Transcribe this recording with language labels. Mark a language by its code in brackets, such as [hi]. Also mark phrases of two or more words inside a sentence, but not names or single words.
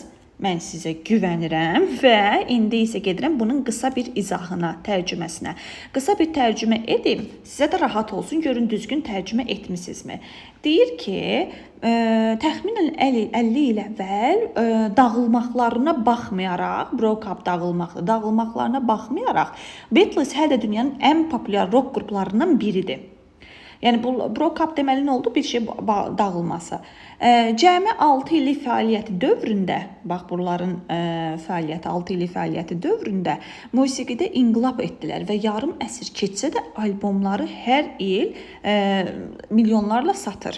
[az] Mən sizə güvənirəm və indi isə gedirəm bunun qısa bir izahına, tərcüməsinə. Qısa bir tərcümə edim, sizə də rahat olsun, görün düzgün tərcümə etmisinizmi? Deyir ki, təxminən 50 il əvvəl dağılmaqlarına baxmayaraq, broke-up dağılmaqlarına baxmayaraq, Beatles hələ də dünyanın ən populyar rock qruplarından biridir. Yəni bu broke-up deməli nə oldu? Bir şey dağılması. Cəmi 6 illik fəaliyyəti dövründə, bax bunların fəaliyyəti 6 illik fəaliyyəti dövründə musiqidə inqilab etdilər və yarım əsr keçsə də albomları hər il milyonlarla satır.